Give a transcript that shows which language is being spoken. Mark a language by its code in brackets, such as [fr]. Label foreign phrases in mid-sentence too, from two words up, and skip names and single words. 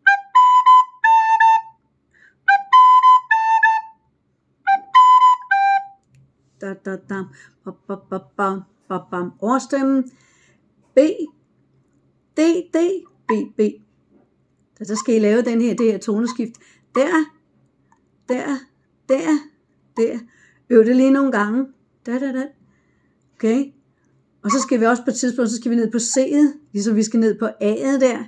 [da] Da, da, da. Ba, ba, ba, ba, ba, bam. Overstemmen. B, D, D, B, B. Så skal I lave det her toneskift. Der. Øv det lige nogle gange. Da. Okay. Og så skal vi også på et tidspunkt, så skal vi ned på C'et, ligesom vi skal ned på A'et der.